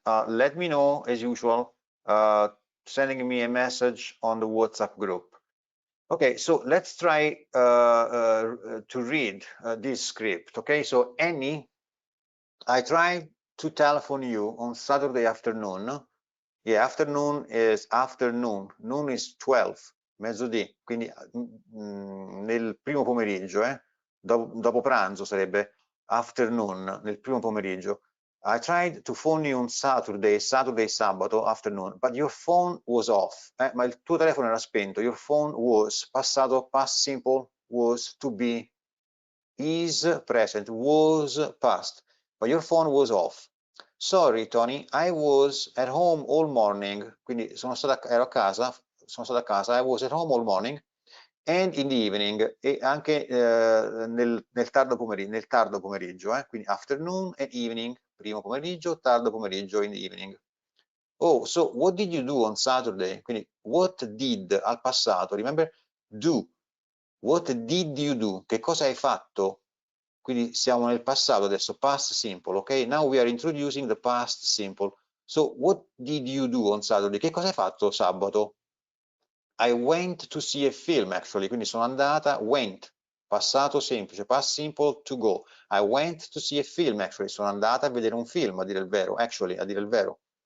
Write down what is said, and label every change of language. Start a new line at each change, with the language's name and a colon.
English: Let me know as usual, sending me a message on the WhatsApp group. Okay, so let's try to read this script. Okay, so Annie, I tried to telephone you on Saturday afternoon. Yeah, afternoon is afternoon, noon is 12,
Italian: mezzodì, quindi nel primo pomeriggio, dopo pranzo sarebbe afternoon, nel primo pomeriggio.
English: I tried to phone you on Saturday, sabato afternoon, but your phone was off,
Italian: ma il tuo telefono era spento.
English: Your phone was, passato, past simple, was, to be, is, present, was, past, but your phone was off. Sorry Tony, I was at home all morning,
Italian: quindi ero a casa,
English: sono stato a casa, I was at home all morning, and in the evening,
Italian: e anche nel tardo pomeriggio,
English: quindi afternoon and evening,
Italian: primo pomeriggio, tardo pomeriggio,
English: in the evening. Oh, so what did you do on Saturday? Quindi what did
Italian: al passato,
English: remember, do. What did you do?
Italian: Che cosa hai fatto? Quindi siamo nel passato adesso, past simple, ok?
English: Now we are introducing the past simple. So, what did you do on Saturday?
Italian: Che cosa hai fatto sabato?
English: I went to see a film, actually,
Italian: quindi sono andata,
English: went,
Italian: passato semplice,
English: past simple, to go. I went to see a film, actually,
Italian: sono andata a vedere un film, a dire il vero, actually, a dire il vero.